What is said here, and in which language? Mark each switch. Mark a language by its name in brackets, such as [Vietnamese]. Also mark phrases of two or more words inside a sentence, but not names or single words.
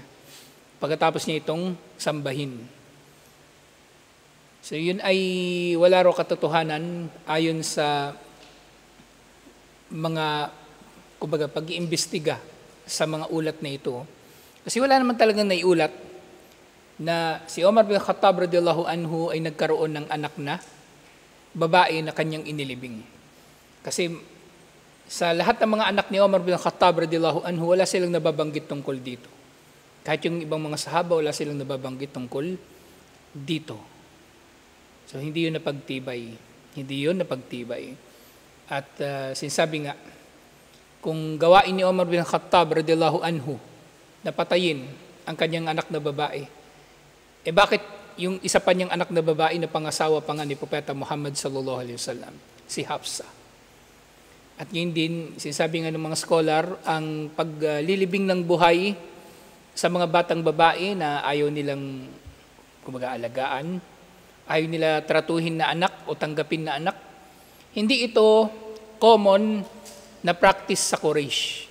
[Filipino] Pagkatapos niya itong sambahin. So yun ay wala raw katotohanan ayon sa mga kumbaga pag-iimbestiga sa mga ulat na ito. Kasi wala naman talagang naiulat na si Umar bin Khattab [Arabic] رضي الله عنه [Filipino] ay nagkaroon ng anak na babae na kanyang inilibing. Kasi sa lahat ng mga anak ni Umar bin Khattab [Arabic] رضي الله عنه, [Filipino] wala silang nababanggit tungkol dito. Kahit yung ibang mga sahaba, wala silang nababanggit tungkol dito. So, hindi yun napagtibay. Hindi yun napagtibay. At sinasabi nga, kung gawain ni Umar bin Khattab [Arabic] رضي الله عنه [Filipino] na patayin ang kanyang anak na babae, bakit yung isa pa niyang anak na babae na pangasawa pa nga ni Propeta Muhammad [Arabic] صلى الله عليه وسلم, [Filipino] si Hafsa. At yun din, sinasabi nga ng mga scholar, ang paglilibing ng buhay sa mga batang babae na ayaw nilang kumbaga alagaan, ayaw nila tratuhin na anak o tanggapin na anak. Hindi ito common na practice sa Quraysh.